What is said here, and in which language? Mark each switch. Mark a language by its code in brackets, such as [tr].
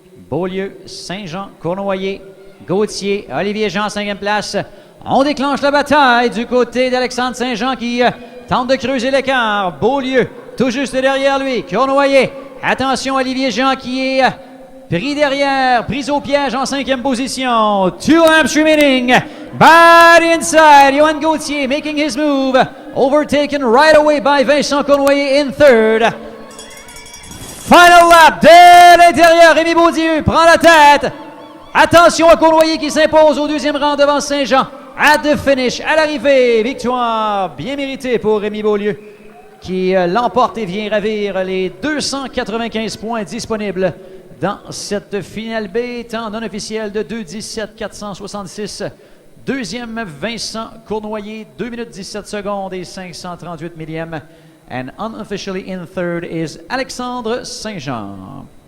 [fr] Beaulieu, Saint-Jean, Cournoyer, Gauthier, Olivier Jean, 5e place. On déclenche la bataille du côté d'Alexandre Saint-Jean qui tente de creuser l'écart. Beaulieu, tout juste derrière lui. Cournoyer, attention, Olivier Jean qui est pris derrière, pris au piège en 5e position. [en] 2 laps remaining. By the inside, Johan Gauthier making his move. Overtaken right away by Vincent Cournoyer in third. Final lap [fr] de l'intérieur. Rémi Beaulieu prend la tête. Attention à Cournoyer qui s'impose au 2e rang devant Saint-Jean. [en] At the finish, [fr] à l'arrivée, victoire bien méritée pour Rémi Beaulieu qui l'emporte et vient ravir les 295 points disponibles dans cette finale B, temps non officiel de 2:17,466. Deuxième, Vincent Cournoyer, 2 minutes 17 secondes et 538 millièmes. [en] And unofficially in third is Alexandre Saint-Jean.